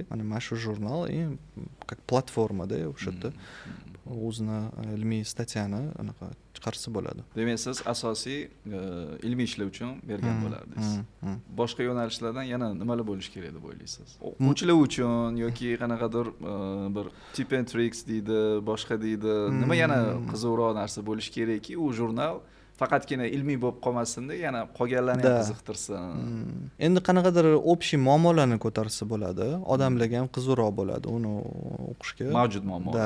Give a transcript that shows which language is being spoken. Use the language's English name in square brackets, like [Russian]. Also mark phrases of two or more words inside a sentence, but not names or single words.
[Uzbek] Mana shu jurnal как platformada o'sha yerda o'zini ilmiy statyani anaqa chiqarsa bo'ladi. Demak, siz asosiy ilmiy ishlar uchun bergan bo'lardingiz. Boshqa yo'nalishlardan yana nimalar bo'lish kerak deb o'ylaysiz? O'quvchilar uchun yoki qanaqadir bir [English] tip and tricks [Uzbek] deydi, boshqa deydi, nima yana qiziqroq narsa bo'lish kerakki, u jurnal faqatgina ilmiy bo'lib qolmasin-da, yana qolganlarni ham qiziqtirsin. Endi qanaqadir общий muammolarni ko'tarsa bo'ladi, odamlarga ham qiziqroq bo'ladi uni o'qishga. Mavjud muammolar.